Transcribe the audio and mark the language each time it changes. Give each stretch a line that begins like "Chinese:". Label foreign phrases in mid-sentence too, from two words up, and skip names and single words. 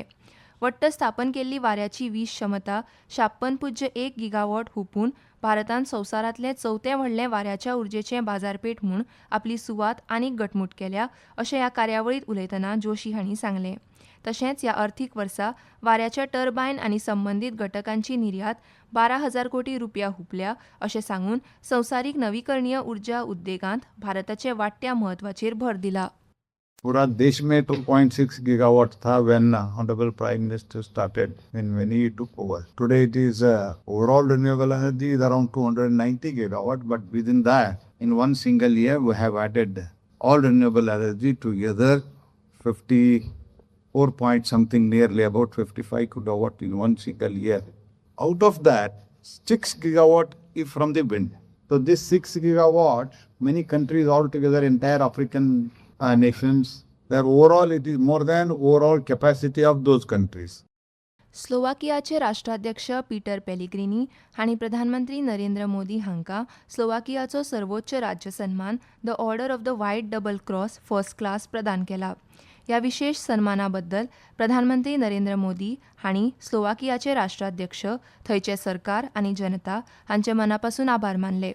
Konkani: वट्ट स्थापन केल्ली वाऱ्याची वीज क्षमता 56.1 गिगावॉट हुपून भारतान संवसारांतलें चवथें व्हडलें वाऱ्याच्या उर्जेचें बाजारपेठ म्हूण आपली सुवात आनीक घटमूट केल्या अशें ह्या कार्यावळींत उलयतना जोशी हांणी सांगलें. तशेंच ह्या अर्थीक वर्सा वाऱ्याच्या टर्बायन आनी संबंदीत घटकांची निर्यात 12,000 कोटी रुपया हुपल्या अशें सांगून संवसारीक नवीकरणीय उर्जा उद्देगांत भारताचे वाडट्या म्हत्वाचेर भर दिला.
Hindi: पूरा देश में 2.6 गीगावाट था
English: when Honorable Prime Minister started when he took over. Today it is overall renewable energy is around 290 gigawatt, but within that, in one single year, we have added all renewable energy together 54 point something, nearly about 55 gigawatt in one single year. Out of that, 6 gigawatt is from the wind. So this 6 gigawatt, many countries altogether, entire African nations, their overall it is more than overall capacity of those countries.
Konkani: स्लोवाकियाचे राष्ट्राध्यक्ष पीटर पेलेग्रिनी हांणी प्रधानमंत्री नरेंद्र मोदी हांकां स्लोवाकियाचो सर्वोच्च राज्य सन्मान द ऑर्डर ऑफ द व्हायट डबल क्रॉस फर्स्ट क्लास प्रदान केला. ह्या विशेष सन्माना बद्दल प्रधानमंत्री नरेंद्र मोदी हांणी स्लोवाकियाचे राष्ट्राध्यक्ष, थंयचे सरकार आनी जनता हांचे मनापासून आभार मानले.